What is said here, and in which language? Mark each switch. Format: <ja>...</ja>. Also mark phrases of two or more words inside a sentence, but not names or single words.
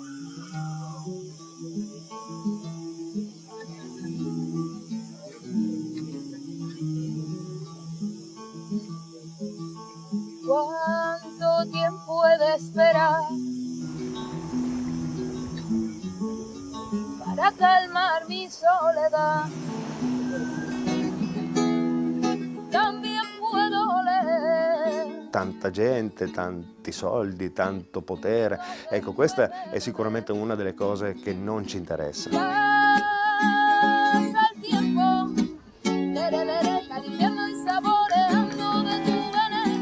<es>¿Cuánto tiempo he de esperar para calmar mi soledad? También puedo leer.</es> <it>Tanta gente, tanti soldi, tanto potere. Ecco, questa è sicuramente una delle cose che non ci interessa.</it> <es>Pasa el tiempo, tererere, califiando y saboreando de tu veneno.</es>